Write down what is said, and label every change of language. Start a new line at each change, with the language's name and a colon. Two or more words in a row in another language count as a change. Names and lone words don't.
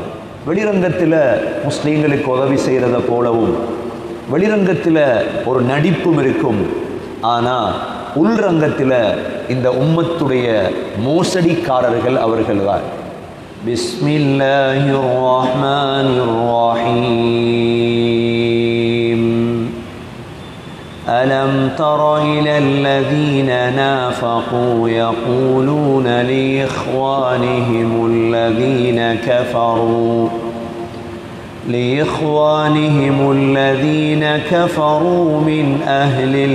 Tamil: வெளிரங்கத்தில் முஸ்லீம்களுக்கு உதவி செய்கிறத போலவும் வெளிரங்கத்தில் ஒரு நடிப்பும் இருக்கும். ஆனால் உள்ரங்கத்தில் இந்த உம்மத்துடைய மோசடிக்காரர்கள் அவர்கள்தான்.
Arabic: بسم الله الرحمن الرحيم. ألم تر إلى الذين نافقوا يقولون لإخوانهم الذين كفروا من أهل